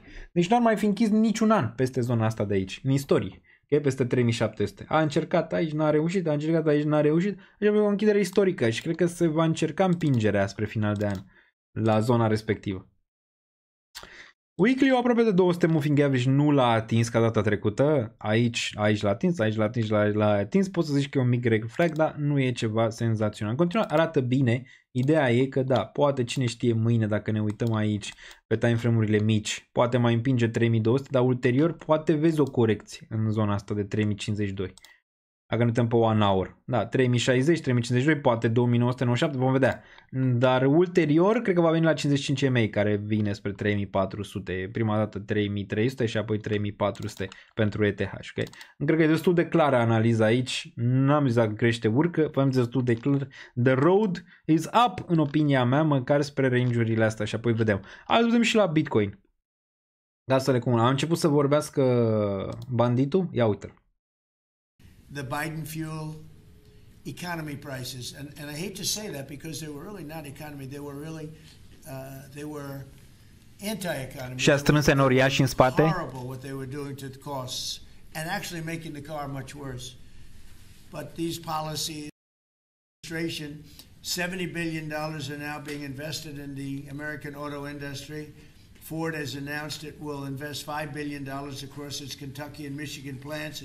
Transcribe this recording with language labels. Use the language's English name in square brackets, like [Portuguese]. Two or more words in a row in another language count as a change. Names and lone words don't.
[Romanian] Deci nu ar mai fi închis niciun an peste zona asta de aici, în istorie. Okay? Peste 3700. A încercat aici, n-a reușit, a încercat aici, n-a reușit. Deci avea o închidere istorică și cred că se va încerca împingerea spre final de an la zona respectivă. Weekly-ul aproape de 200 [English] moving average [Romanian] nu l-a atins ca data trecută. Aici l-a atins, aici l-a atins, l-a atins. Poți să zici că e un mic [English] red flag, [Romanian] dar nu e ceva senzațional. În continuare arată bine. Ideea e că da, poate cine știe mâine dacă ne uităm aici pe timeframe-urile mici, poate mai împinge 3200, dar ulterior poate vezi o corecție în zona asta de 3052. Dacă ne uităm pe 1 hour. Da, 3060, 3052, poate 2997, vom vedea. Dar ulterior, cred că va veni la 55 MA, care vine spre 3400. Prima dată 3300 și apoi 3400 pentru ETH. Okay? Cred că e destul de clară analiza aici. N-am zis dacă crește, urcă. V-am zis destul de clar. [English] The road is up, [Romanian] în opinia mea, măcar spre range-urile astea și apoi vedem. Hai să vedem și la Bitcoin. Da, să le comun. Am început să vorbească banditul. Ia uite-l. [English] The Biden fuel economy prices, and I hate to say that because they were really not economy; they were really anti-economy. [Romanian] Și a strâns enoriași în spate. [English] Horrible what they were doing to the costs, and actually making the car much worse. But these policies, $70 billion are now being invested in the American auto industry. Ford has announced it will invest $5 billion across its Kentucky and Michigan plants.